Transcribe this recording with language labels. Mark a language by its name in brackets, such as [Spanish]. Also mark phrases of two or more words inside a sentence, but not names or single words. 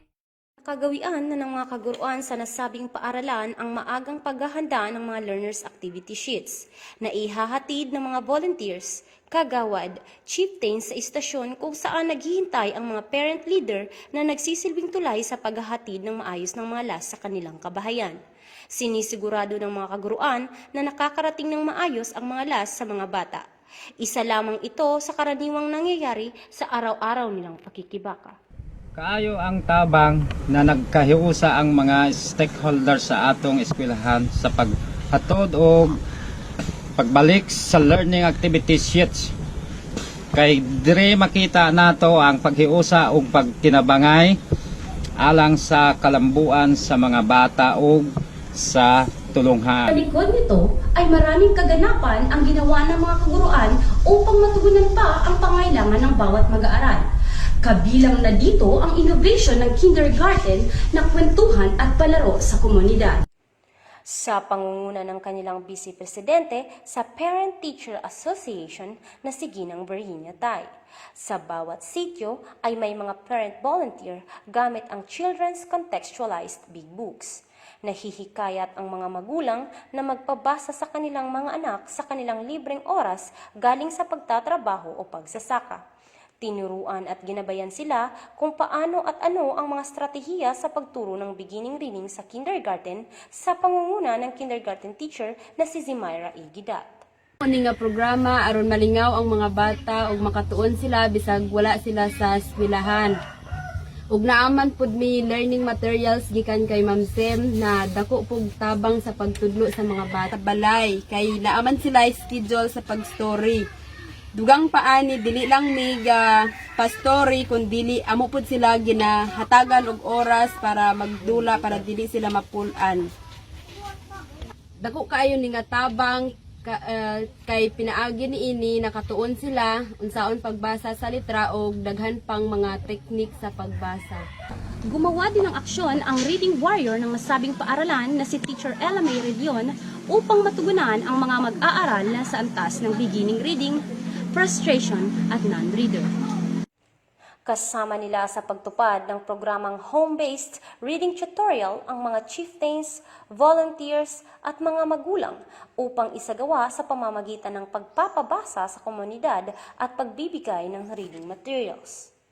[Filipino] Kagawian na ng mga kaguruan sa nasabing paaralan ang maagang paghahanda ng mga [English] learners activity sheets [Filipino] na ihahatid ng mga volunteers, kagawad, chieftains sa istasyon kung saan naghihintay ang mga parent leader na nagsisilbing tulay sa paghahatid ng maayos ng mga las sa kanilang kabahayan. Sinisigurado ng mga kaguruan na nakakarating ng maayos ang mga las sa mga bata. Isa lamang ito sa karaniwang nangyayari sa araw-araw nilang pakikibaka. [Cebuano] Kaayo ang tabang na nagkahiusa ang mga stakeholders sa atong eskwelahan sa paghatod o pagbalik sa [English] learning activity sheets. [Cebuano] Kay dire makita nato ang paghiusa o pagkinabangay alang sa kalambuan sa mga bata o sa tulunghan. [Filipino] Sa likod nito ay maraming kaganapan ang ginawa ng mga kaguruan upang matugunan pa ang pangailangan ng bawat mag-aaral. Kabilang na dito ang innovation ng kindergarten na kwentuhan at palaro sa komunidad. Sa pangunguna ng kanilang vice presidente sa Parent Teacher Association na si Ginang Virginia Tay. Sa bawat sityo ay may mga [English] parent volunteer [Filipino] gamit ang [English] children's contextualized big books. [Filipino] Nahihikayat ang mga magulang na magpabasa sa kanilang mga anak sa kanilang libreng oras galing sa pagtatrabaho o pagsasaka. Tinuruan at ginabayan sila kung paano at ano ang mga estratehiya sa pagturo ng [English] beginning reading [Filipino] sa kindergarten sa pangunguna ng kindergarten teacher na si Zimaira Igidat. [Cebuano] Ani nga programa aron malingaw ang mga bata ug makatuon sila bisag wala sila sa eskwelahan. Ug naaman pud mi [English] learning materials [Cebuano] gikan kay Ma'am Sem na dako pug tabang sa pagtudlo sa mga bata balay kay naaman sila schedule sa pag-story. Dugang paani dili lang miga pastori kun dili amo pud sila ginahatagan og oras para magdula para dili sila mapulan. Dako kaayo ni nga tabang kay pinaagi niini nakatuon sila unsaon pagbasa sa litra og daghan pang mga teknik sa pagbasa. [Filipino] Gumawa din ng aksyon ang [English] reading warrior [Filipino] ng nasabing paaralan na si Teacher Ella May Redion upang matugunan ang mga mag-aaral na sa antas ng [English] beginning reading, [Filipino] frustration at non-reader. Kasama nila sa pagtupad ng programang [English] home-based reading tutorial [Filipino] ang mga chieftains, volunteers at mga magulang upang isagawa sa pamamagitan ng pagpapabasa sa komunidad at pagbibigay ng [English] reading materials.